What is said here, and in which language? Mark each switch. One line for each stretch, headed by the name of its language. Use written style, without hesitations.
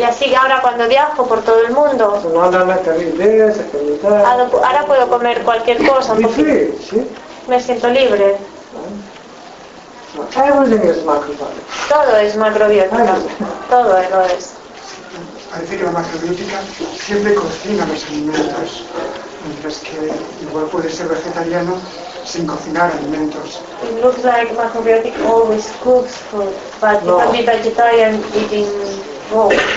Spanish: y así ahora cuando viajo por todo el mundo.
English: So now I'm not carrying this, carrying that.
Spanish: Ahora puedo comer cualquier cosa. Me siento libre.
English: Everything is macrobiotic.
Spanish: Todo es macrobiótica. Todo lo es. Parece que la macrobiótica siempre cocina los alimentos, mientras que igual puede ser vegetariano sin cocinar alimentos.
English: It looks like macrobiotic always cooks food, but you can be vegetarian eating raw.